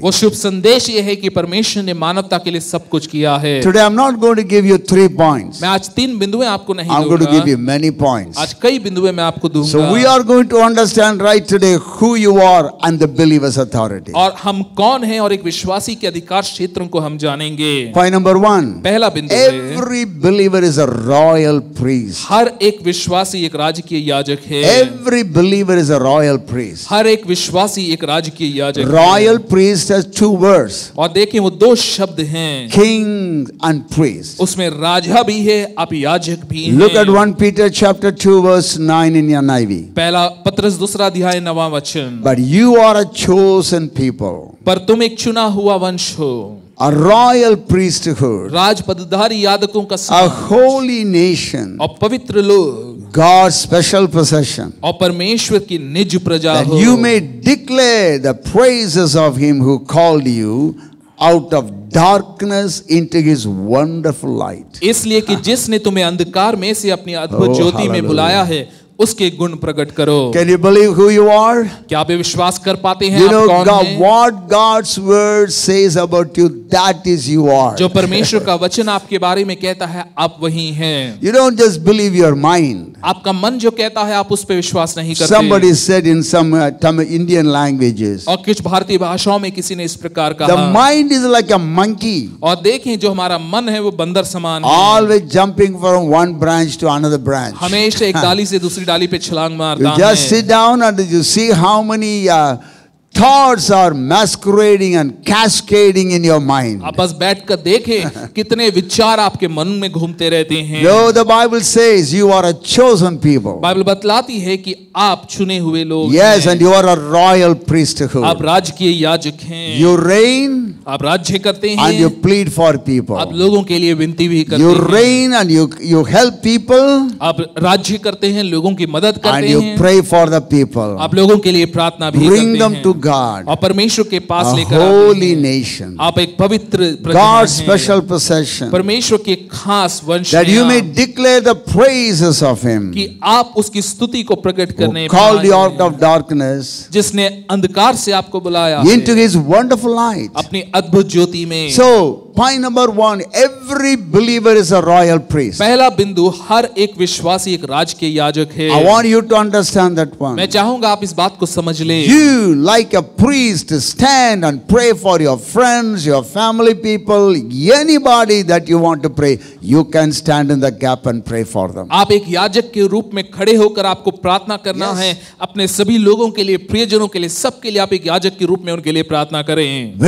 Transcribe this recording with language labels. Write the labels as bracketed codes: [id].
[hi] वो शुभ संदेश ये है कि परमेश्वर ने मानवता के लिए सब कुछ किया है। [en] Today I'm not going to give you 3 points. [hi] मैं आज 3 बिंदुएं आपको नहीं [en] I'm going to [hi] दूंगा। [en] give you many points. [hi] आज कई बिंदुएं मैं आपको दूंगा। [en] So we are going to understand right today who you are and the believer's authority. [hi] और हम कौन हैं और एक विश्वासी के अधिकार क्षेत्रों को हम जानेंगे। [en] Point number 1. [hi] पहला बिंदु है [en] Every believer is a royal priest. [hi] हर एक विश्वासी एक राजकीय याजक है। [en] Every believer is a royal priest. [hi] हर एक विश्वासी एक राजकीय याजक है। [en] Royal priest has 2 words. [hi] और देखें वो 2 शब्द हैं, [en] King and priest. [hi] उसमें राजा भी है अब याजक भी है। [en] Look at 1 Peter chapter 2 verse 9 in your NIV. [hi] पहला पत्रस 2 अध्याय 9वां वचन। [en] But you are a chosen people, [hi] पर तुम एक चुना हुआ वंश हो, [en] a royal priesthood, [hi] राज पदधारी याजकों का [en] a [hi] समूह [en] holy nation, [hi] और पवित्र लोग [en] God's special possession, [hi] और परमेश्वर की निज प्रजा [en] that [hi] हो, [en] you may declare the praises of him who called you out of darkness into his wonderful light. [hi] इसलिए कि जिसने तुम्हें अंधकार में से अपनी अद्भुत [en] Oh, [hi] ज्योति में [en] hallelujah. [hi] बुलाया है उसके गुण प्रकट करो। [en] Can you believe who you are? [hi] क्या आप ये विश्वास कर पाते हैं [en] You [hi] आप [en] know, [hi] कौन [en] God, [hi] हैं? [en] what God's word says about you, that is you are. [hi] जो परमेश्वर का वचन आपके बारे में कहता है आप वही हैं। [en] You don't just believe your mind. [hi] आपका मन जो कहता है आप उस पे विश्वास नहीं करते। [en] Somebody said in some Indian languages, [hi] और कुछ भारतीय भाषाओं में किसी ने इस प्रकार [en] the [hi] कहा। [en] mind is like a monkey, [hi] और देखें जो हमारा मन है वो बंदर समान है, [en] always jumping from one branch to another branch. [hi] हमेशा एक डाली से दूसरी डाली पे छलांग मारता [en] You just [hi] है। [en] sit down and you see how many thoughts are masquerading and cascading in your mind. [hi] आप बस बैठकर देखें कितने विचार आपके मन में घूमते रहते हैं। [en] No, the Bible says you are a chosen people. [hi] Bible बतलाती है कि आप चुने हुए लोग [en] Yes, [hi] हैं। [en] and you are a royal priesthood. [hi] आप राजकीय याजक हैं। [en] You reign [hi] आप राज्य करते [en] and you [hi] हैं। [en] plead for people. [hi] आप लोगों के लिए विनती भी करते [en] You [hi] हैं। [en] reign and you help people [hi] आप राज्य करते हैं, लोगों की मदद [en] and [hi] करते [en] you [hi] हैं। [en] pray for the people. [hi] आप लोगों के लिए प्रार्थना भी [en] Bring [hi] करते [en] them [hi] हैं [en] to God. [hi] और परमेश्वर के पास [en] A [hi] लेकर आते [en] holy [hi] हैं। [en] nation. [hi] आप एक पवित्र प्रजा [en] God's [hi] हैं। [en] special possession. [hi] परमेश्वर के खास वंश [en] That [hi] हैं [en] you may [hi] आप, [en] declare the praises of Him [hi] कि आप उसकी स्तुति को प्रकट करने [en] who called you [hi] पाएं। [en] out of darkness [hi] जिसने अंधकार से आपको बुलाया [en] into [hi] है, [en] His wonderful light. [hi] अपनी अद्भुत ज्योति में। [en] So, point number one, every believer is a royal priest. [hi] पहला बिंदु, हर एक विश्वासी एक राजकीय याजक है। [en] I want you to understand that one. [hi] मैं चाहूंगा आप इस बात को समझ लें। [en] You, like a priest, stand and pray for your friends, your family people, anybody that you want to pray. You can stand in the gap and pray for them. [hi] आप एक याजक के रूप में खड़े होकर आपको प्रार्थना करना [en] Yes. [hi] है अपने सभी लोगों के लिए, प्रियजनों के लिए, सबके लिए आप एक याजक के रूप में उनके लिए प्रार्थना करें।